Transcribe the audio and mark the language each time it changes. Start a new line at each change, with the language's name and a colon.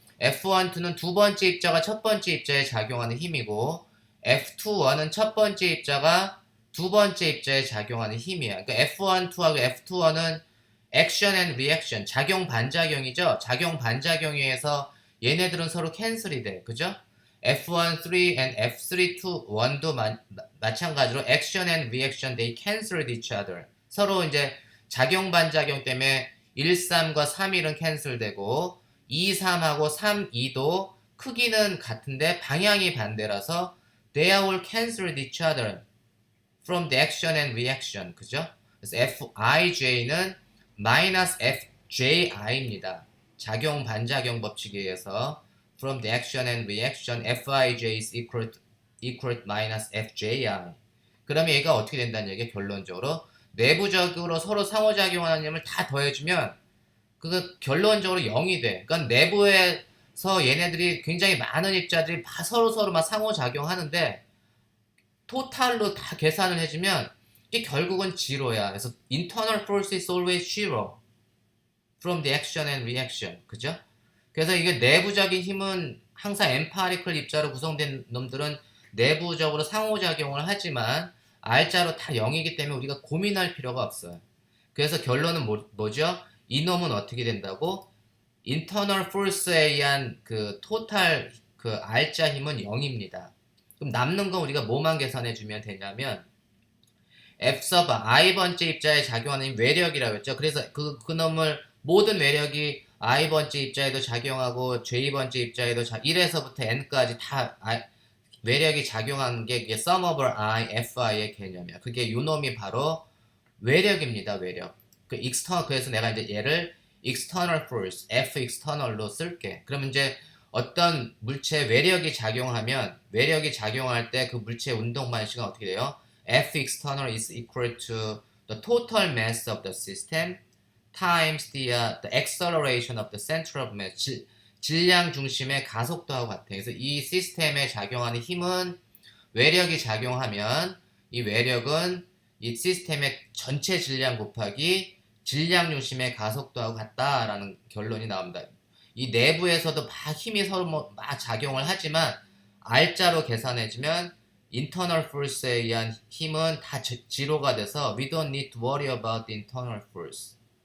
Korean: F1, 2는 두 번째 입자가 첫 번째 입자에 작용하는 힘이고 F2, 1은 첫 번째 입자가 두 번째 입자에 작용하는 힘이야. 그러니까 F1, 2하고 F2, 1은 액션 앤 리액션, 작용 반작용이죠. 작용 반작용에 의해서 얘네들은 서로 캔슬이 돼. 그죠?
English: F1, 3 and F3, 2, 1도
Korean: 마찬가지로
English: action and reaction they canceled each other.
Korean: 서로 이제 작용 반작용 때문에 1, 3과 3, 1은 캔슬되고 2, 3하고 3, 2도 크기는 같은데 방향이 반대라서
English: they are all canceled each other from the action and reaction.
Korean: 그죠? 그래서 Fij는 마이너스 FJI입니다. 작용 반작용 법칙에 의해서
English: from the action and reaction Fij is equal to minus Fji.
Korean: 그러면 얘가 어떻게 된다는 얘기야? 결론적으로 내부적으로 서로 상호작용하는 힘을 다 더해주면 그거 결론적으로 0이 돼. 그러니까 내부에서 얘네들이 굉장히 많은 입자들이 서로 막 상호작용하는데 토탈로 다 계산을 해주면 이게 결국은 제로야. 그래서
English: internal force is always zero from the action and reaction.
Korean: 그죠? 그래서 이게 내부적인 힘은 항상 empirical 입자로 구성된 놈들은 내부적으로 상호작용을 하지만 R자로 다 0이기 때문에 우리가 고민할 필요가 없어요. 그래서 결론은 뭐죠? 이 놈은 어떻게 된다고? internal force에 의한 그 total 그 R자 힘은 0입니다. 그럼 남는 건 우리가 뭐만 계산해주면 되냐면 F sub I번째 입자에 작용하는 외력이라고 했죠. 그래서 그 놈을 모든 외력이 I번째 입자에도 작용하고 J번째 입자에도 1에서부터 N까지 다 외력이 작용하는 게 sum over I, Fi의 개념이야. 그게 요놈이 바로 외력입니다. 외력. 그래서 내가 이제 얘를 external force, F external로 쓸게. 그러면 이제 어떤 물체 외력이 작용하면 외력이 작용할 때 그 물체의 운동 방식은 어떻게 돼요?
English: F external is equal to the total mass of the system times the acceleration of the center of mass.
Korean: 질량 중심의 가속도하고 같아. 그래서 이 시스템에 작용하는 힘은 외력이 작용하면 이 외력은 이 시스템의 전체 질량 곱하기 질량 중심의 가속도하고 같다라는 결론이 나옵니다. 이 내부에서도 막 힘이 서로 막 작용을 하지만 R자로 계산해주면 internal force에 의한 힘은 다 제로가 돼서
English: we don't need to worry about the internal force.